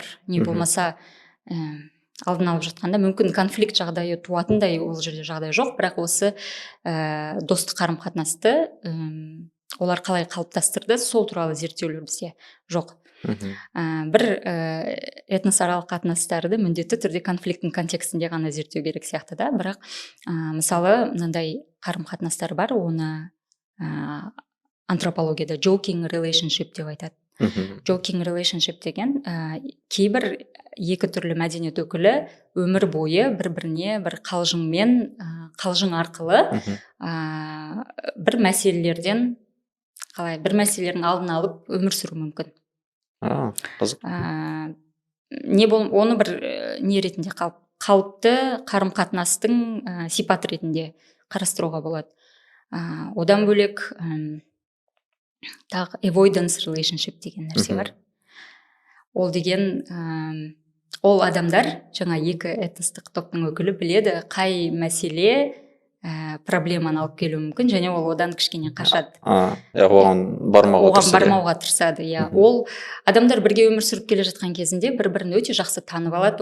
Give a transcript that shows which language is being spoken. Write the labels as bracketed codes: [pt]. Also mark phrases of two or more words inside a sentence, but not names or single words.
[kk] Не болмаса алдын алып жатқанда мүмкін конфликт жағдайы туатындай ол жерде жағдай жоқ, бірақ осы достық қарым қатынасты олар қалай қалыптастырды, сол туралы зерттеулер бізде жоқ. Бір этносаралық қатынастарды міндетті түрде конфликттің контекстінде ғана зерттеу керек сияқты да. Бірақ мысалы мынандай қарым қатынастар бар, оны антропологияда [en] joking relationship [kk] деп айтады. [en] Joking relationship [kk] деген кейбір екі түрлі мәдениет өкілі өмір бойы бір-біріне бір қалжың арқылы бір мәселелердің алдын алып өмір сүру мүмкін. Қызық. Оны бір не ретінде қалыпты қарым қатынастың сипаты ретінде қарастыруға болады. Одан бөлек тағы [en] avoidance relationship [kk] деген нәрсе бар. Ол деген ол адамдар, жаңа екі этностық топтың өкілі біледі қай мәселе проблеманы алып келуі мүмкін, және ол одан кішкене қашады. Оған бармауға тырысады. Ол адамдар бірге өмір сүріп келе жатқан кезінде бір-бірін өте жақсы танып алады.